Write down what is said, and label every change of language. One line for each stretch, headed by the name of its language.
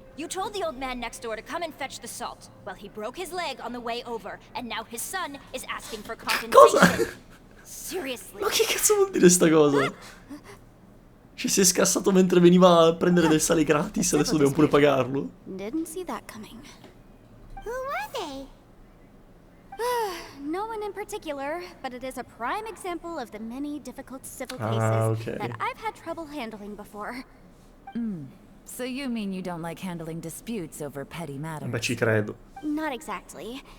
English: You told the old man next door to come and fetch the salt. Well, he broke his leg on the way over, and now his son is asking for compensation.
Italian: Cosa?
English: Seriously.
Italian: Ma che cazzo vuol dire sta cosa? Ci si è scassato mentre veniva a prendere del sale gratis, adesso dobbiamo pure pagarlo.
English: Didn't see that coming. Who were they? No one in particular, but it is a prime example of the many difficult civil Ah, cases okay. that I've had trouble handling before. So you mean you don't like handling disputes over petty matters?
Italian: Beh, ci credo.
English: Not exactly.